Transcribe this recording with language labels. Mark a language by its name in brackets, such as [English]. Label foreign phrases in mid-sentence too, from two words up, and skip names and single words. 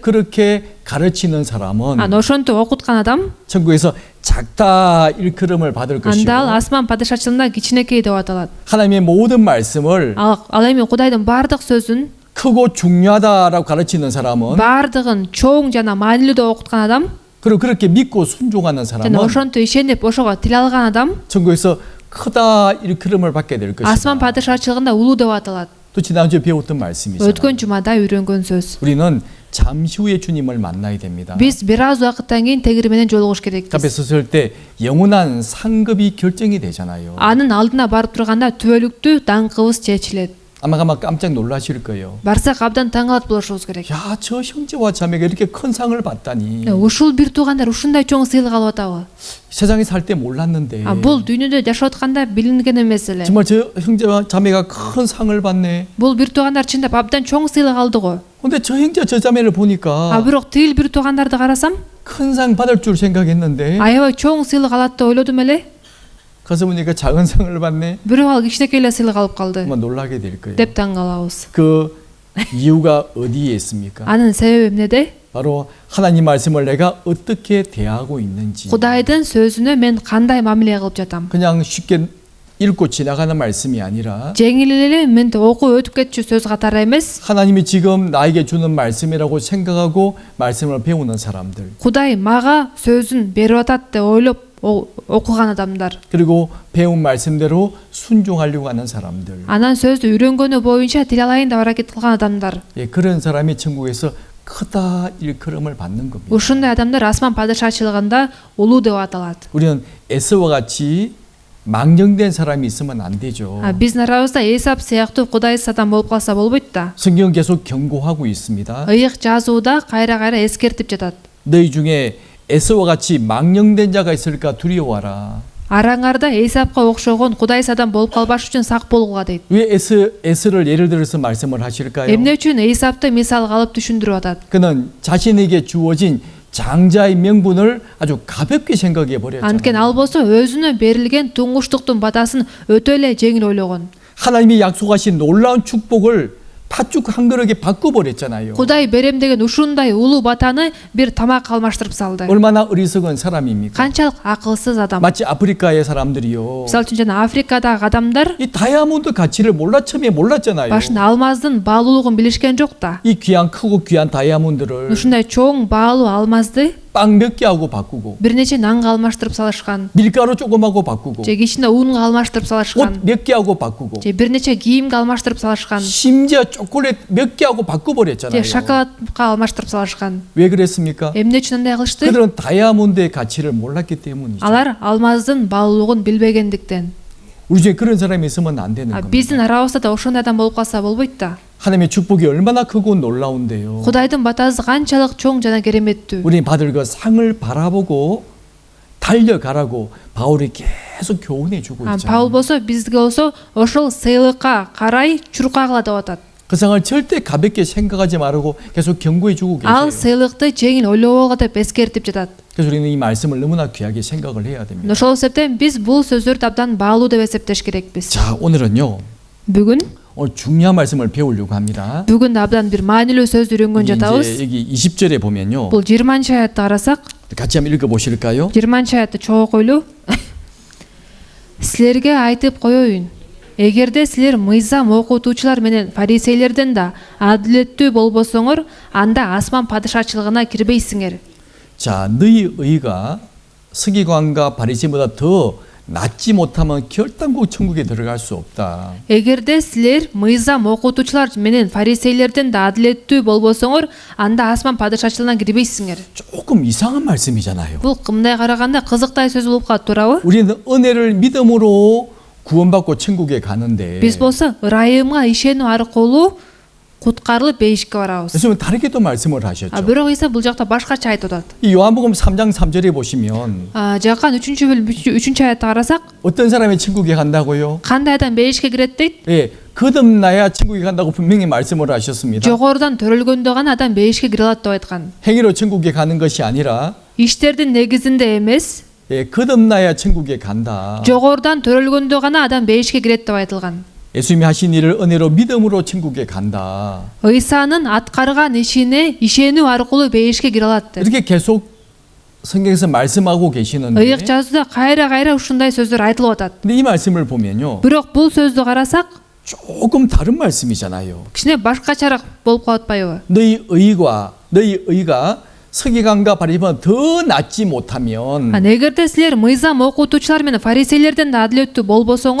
[Korean] 그렇게 가르치는 사람은 [Kyrgyz] ошентип окуткан адам [Korean] 천국에서 작다 일컬음을 받을 것이고 [Kyrgyz] анда ал асман падышачылыгында кичинекей деп аталат. [Korean] 하나님의 모든 말씀을 [Kyrgyz] Ал эми Кудайдын бардык сөзүн [Korean] 크고 중요하다라고 가르치는 사람은 [Kyrgyz] бардыгын чоң жана маанилүү деп окуткан адам [Korean] 그리고 그렇게 믿고 순종하는 [Kyrgyz] жана [Korean] 사람은 [Kyrgyz] ошентип ишенип ошого тил алган адам [Korean] 천국에서 크다 일컬음을 받게 될 것이다. [Kyrgyz] асман падышачылыгында улуу деп аталат. [Korean] 또 지난주에 배웠던 말씀이잖아요. [Kyrgyz] Өткөн жумада үйрөнгөн сөз. [Korean] 우리는 잠시 후에 주님을 만나야 됩니다. [Kyrgyz] Биз бир аз убакыттан кийин тегири менен жолугуш керекпиз. [Korean] 앞에 섰을 때 영원한 상급이 결정이 되잖아요. [Kyrgyz] Анын алдына барып турганда түбөлүктүү даңкыбыз чечилет. [Korean] 아마 깜짝 놀라실 거예요. [Kyrgyz] Барсак абдан таң калат болушубуз керек. [Korean] 야, 저 형제와 자매가 이렇게 큰 상을 받다니. [Kyrgyz] Ушул бир туугандар ушундай чоң сыйлык алып атабы? [Korean] 세상에 살 때 몰랐는데. [Kyrgyz] Бул дүйнөдө жашап атканда билинген эмес эле. [Korean] 정말 저 형제와 자매가 큰 상을 받네. [Kyrgyz] Бул бир туугандар чындап абдан чоң сыйлык алды го. [Korean] 근데 저 형제 저 자매를 보니까 [Kyrgyz] Бирок тил бир туугандарды карасам, [Korean] 큰 상 받을 줄 생각했는데 [Kyrgyz] аябай чоң сыйлык алат деп ойлодум эле. [Korean] 가서 보니까 작은 상을 받네. [Kyrgyz] Бирок ал кичинекей эле сыйлык алып калды [Korean] 정말 놀라게 될 거예요. [Kyrgyz] деп таң калабыз. [Korean] 그 이유가 어디에 있습니까? [Kyrgyz] Анын себеби эмнеде? [Korean] 바로 하나님 말씀을 내가 어떻게 대하고 있는지. [Kyrgyz] Кудайдын сөзүнө мен кандай мамиле кылып жатам? [Korean] 그냥 쉽게 읽고 지나가는 말씀이 아니라 [Kyrgyz] Жеңил эле мен окуп өтүп кетчү сөз катары эмес. [Korean] 하나님이 지금 나에게 주는 말씀이라고 생각하고 말씀을 배우는 사람들. [Kyrgyz] Кудай мага сөзүн берип атат деп ойлоп окуган адамдар. [Korean] 그리고 배운 말씀대로 순종하려고 하는 사람들. [Kyrgyz] Анан сөздү үйрөнгөнү боюнча тил алайын деп аракет кылган адамдар. [Korean] 예, 그런 사람이 천국에서 크다 일컬음을 받는 겁니다. [Kyrgyz] Ушундай адамдар асман падышачылыгында улуу деп аталат. [Korean] 우리는 에서와 같이 망령된 사람이 있으면 안 되죠. [Kyrgyz] Биздин арабызда Эсап сыяктуу кудайсыз адам болуп калса болбойт да. [Korean] 성경 계속 경고하고 있습니다. [Kyrgyz] Ыйык жазууда кайра эскертип жатат. [Korean] 너희 중에 에서와 같이 망령된 자가 있을까 두려워하라. [Kyrgyz] Араңарда Эсапка окшогон кудайсыз адам болуп калбаш үчүн сак болгула дейт. [Korean] 왜 에서를 예를 들어서 말씀을 하실까요? [Kyrgyz] Эмне үчүн Эсапты мисал кылып түшүндүрүп атат? [Korean] 그는 자신에게 주어진 장자의 명분을 아주 가볍게 생각해 버렸잖아요. [Kyrgyz] Анткени ал болсо өзүнө берилген туңгуштуктун батасын өтө эле жеңил ойлогон. [Korean] 하나님이 약속하신 놀라운 축복을 팥죽 한 그릇에 바꿔버렸잖아요. [Kyrgyz] Кудай берем деген ушундай улуу батаны бир тамак алмаштырып салды. [Korean] 얼마나 어리석은 사람입니까? [Kyrgyz] Канчалык акылсыз адам. [Korean] 마치 아프리카의 사람들이요. [Kyrgyz] Мисалы үчүн жана Африкадагы адамдар [Korean] 이 다이아몬드 가치를 처음에 몰랐잖아요. [Kyrgyz] башында алмаздын баалуулугун билишкен жок да. [Korean] 이 귀한 크고 귀한 다이아몬드를 [Kyrgyz] Ушундай чоң баалуу алмазды [Korean] 빵 몇 개 하고 바꾸고 [Kyrgyz] бир нече нанга алмаштырып салышкан. [Korean] 밀가루 조금 하고 바꾸고 [Kyrgyz] Же кичине унга алмаштырып [Korean] 옷 [Kyrgyz] салышкан. [Korean] 몇 개 하고 바꾸고 [Kyrgyz] Же бир нече кийимге алмаштырып салышкан. [Korean] 심지어 초콜릿 몇 개 하고 바꿔버렸잖아요. [Kyrgyz] Же шоколадка алмаштырып салышкан. [Korean] 왜 그랬습니까? [Kyrgyz] Эмне үчүн андай кылышты? [Korean] 그들은 다이아몬드의 가치를 몰랐기 때문이죠. [Kyrgyz] Алар алмаздын баалуулугун билбегендиктен. [Korean] 우리 중에 그런 사람이 있으면 안 되는 겁니다. [Kyrgyz] Биздин арабызда да ошондой адам болуп калса болбойт да. [Korean] 하나님의 축복이 얼마나 크고 놀라운데요. [Kyrgyz] Кудайдын батасы канчалык чоң жана кереметтүү. [Korean] 우리 받을 그 상을 바라보고 달려가라고 바울이 계속 교훈해 주고 [Kyrgyz] Паул [Korean] 있잖아요. [Kyrgyz] болсо бизге болсо ошол сыйлыкка карай чуркагыла деп атат. [Korean] 그 상을 절대 가볍게 생각하지 말고 계속 경고해 주고 [Kyrgyz] Ал [Korean] 계세요. [Kyrgyz] сыйлыкты жеңил ойлоболго деп эскертип жатат. [Korean] 그래서 우리는 이 말씀을 너무나 귀하게 생각을 해야 됩니다. [Kyrgyz] Ошол себептен биз бул сөздөрдү абдан баалуу деп эсептеш керекпиз. [Korean] 자, 오늘은요. [Kyrgyz] Бүгүн [Korean] 오늘 중요한 말씀을 배우려고 합니다. [Kyrgyz] бүгүн абдан бир маанилүү сөз үйрөнгөн [Korean] 이제 [Kyrgyz] жатабыз. [Korean] 여기 20절에 보면요. [Kyrgyz] Бул 20-аятты карасак, [Korean] 같이 한번 읽어 보실까요? [Kyrgyz] 20-аятты чогуу окуйлу. Силерге айтып коеюн. эгерде силер мыйзам окутуучулар менен фарисейлерден да адилеттүү болбосоңор, анда асман падышачылыгына кирбейсиңер. [Korean] 자, 너희 의가 서기관과 바리새인보다 더 낫지 못하면 결단코 천국에 들어갈 수 없다. [Kyrgyz] Эгерде силер мыйзам окутуучулар менен фарисейлерден да адилеттүү болбосоңор, анда асман падышачылыгына кирбейсиңер. [Korean] 조금 이상한 말씀이잖아요. [Kyrgyz] Бул кымдай караганда кызыктай сөз болуп калат, туурабы? [Korean] 우리는 은혜를 믿음으로 구원받고 천국에 가는데 [Kyrgyz] Биз болсо ырайымга ишенүү аркылуу куткарылып бейишке барабыз. [Korean] 예수님은 다르게 또 말씀을 하셨죠. [Kyrgyz] Бирок Иса бул жакта башкача айтып атат. [Korean] 이 요한복음 3장 3절에 보시면 [Kyrgyz] Жакан 3-бөлүм 3 аятты карасак, [Korean] 어떤 사람이 천국에 간다고요? [Kyrgyz] кандай адам бейишке кирет дейт? [Korean] 예, 거듭나야 천국에 간다고 분명히 말씀을 하셨습니다. [Kyrgyz] Жогорудан төрөлгөндө гана адам бейишке кире алат деп айткан. [Korean] 행위로 천국에 가는 것이 아니라 [Kyrgyz] Иштердин негизинде эмес, [Korean] 예, 거듭나야 천국에 간다. [Kyrgyz] жогорудан төрөлгөндө гана адам бейишке кирет деп айтылган. [Korean] 예수님이 하신 일을 은혜로 믿음으로 천국에 간다. [Kyrgyz] Ыйсанын аткарган ишине ишенүү аркылуу бейишке кире алат деп. [Korean] 이렇게 계속 성경에서 말씀하고 계시는데 [Kyrgyz] Ыйык жазууда кайра ушундай сөздөр айтылып атат. [Korean] 근데 이 말씀을 보면요. [Kyrgyz] Бирок бул сөздү карасак, [Korean] 조금 다른 말씀이잖아요. [Kyrgyz] кичине башкачараак болуп калып атпайбы? [Korean] 너희 의가 서기관과 바리새인보다 더 낫지 못하면 [Kyrgyz] Эгерде силер мыйзам окутуучулар менен фарисейлерден да адилеттүү болбосоңор,